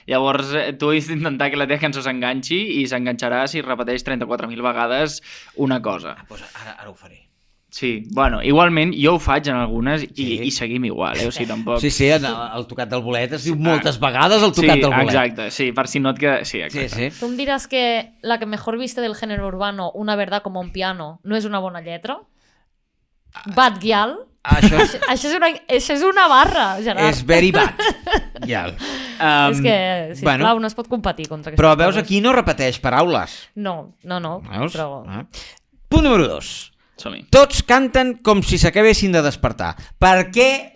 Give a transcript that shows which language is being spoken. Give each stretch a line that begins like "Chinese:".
Catalan: Llavors, tu has d'intentar que la teva cançó s'enganxi i s'enganxarà si repeteix 34.000 vegades una cosa. Pues ara ho faré. Sí, bueno, igualment jo ho faig en algunes Sí. i seguim igual, o sigui, tampoc... Sí, el tocat del bolet es diu moltes vegades el tocat del bolet. Exacte, sí, per si no et queda... Sí, exacte. Sí, sí.
Spanish: ¿Tú me dirás que la que mejor viste del género urbano, Una verdad como un piano, no es
Catalan: una bona lletra?
Spanish: Bad Gyal?
Catalan: Això és una barra, Gerard. És
English: very bad.
Catalan: Ja. És que, sisplau, no es pot competir contra aquestes Però veus, coses. aquí no repeteix paraules. No. Veus? Però... Punt número 2. Som-hi. Tots canten com si s'acabessin de despertar. Per què?